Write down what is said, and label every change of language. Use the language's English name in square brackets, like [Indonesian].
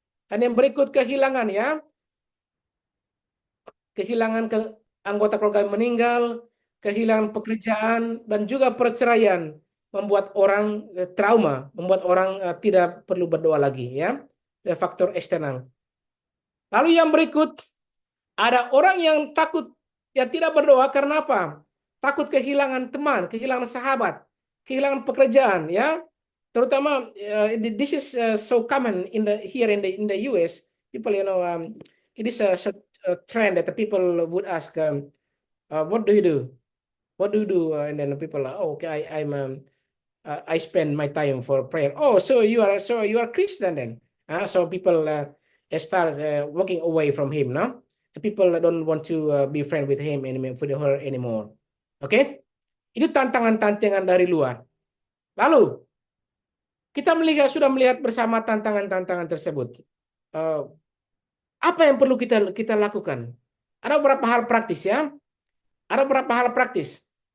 [Indonesian] Dan yang berikut kehilangan ya, kehilangan anggota keluarga yang meninggal, kehilangan pekerjaan, dan juga perceraian membuat orang trauma, membuat orang tidak perlu berdoa lagi ya. Faktor eksternal. Lalu yang berikut, ada orang yang takut ya tidak berdoa karena apa? Takut kehilangan teman, kehilangan sahabat, kehilangan pekerjaan ya. Terutama [English] this is so common here in the US. People it is a trend that the people would ask what do you do? What do you do? And then people are, oh, okay, I spend my time for prayer. Oh, so you are Christian then? So people start walking away from him, no? The people don't want to be friend with him anymore, with her anymore. Oke? Okay? [Indonesian] Itu tantangan-tantangan dari luar. Lalu kita sudah melihat bersama tantangan-tantangan tersebut. Uh, Apa yang perlu kita lakukan? Ada beberapa hal praktis ya. Ada beberapa hal praktis.